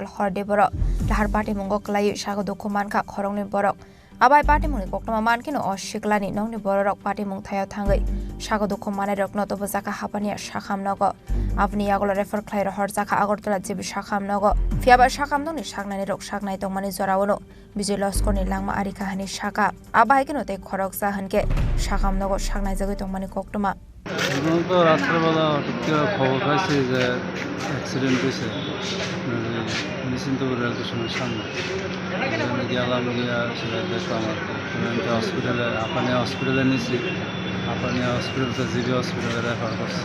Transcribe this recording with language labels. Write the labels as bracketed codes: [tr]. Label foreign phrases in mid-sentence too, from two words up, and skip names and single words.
[trp] horde borok lahar Patimungo kalaye sagodo khumankha khorongni borok Abai Patimung koktuma mankino oshiklani nongni borok Patimung thayo thangai sagodo khumane rokno to bojaka hapani shakhamnogo apni yagolo refer khlairo horjaka Agartala jebi shakhamnogo fiaba shakamnoni shagnani rok shagnai tongmani jorawono bijay loskorni langma ari kahani shaka abai kino te khorok sahanke shakamnogo shagnai jagoi tongmani koktuma [bn] তো রাত্রেবেলা হঠাৎ করে খবর পাইছি যে অ্যাক্সিডেন্ট হয়েছে নিশ্চিন্তপুর রেল স্টেশনের সামনে গেলাম গিয়া সেটা দেখলাম আর কি হসপিটালে আপানিয়া হসপিটালে নিয়েছি আপানিয়া হসপিটালটা জিবি হসপিটালে রেফার করছে।